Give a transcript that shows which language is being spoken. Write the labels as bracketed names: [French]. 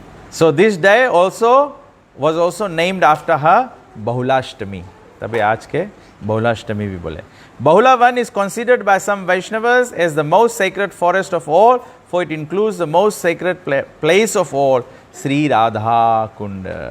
[English] So this day also was also named after her Bahulashtami. [Hindi] तभी आज के बहुलाष्टमी भी बोले. [English] Bahula Van is considered by some Vaishnavas as the most sacred forest of all, for it includes the most sacred place of all, Sri Radha Kund.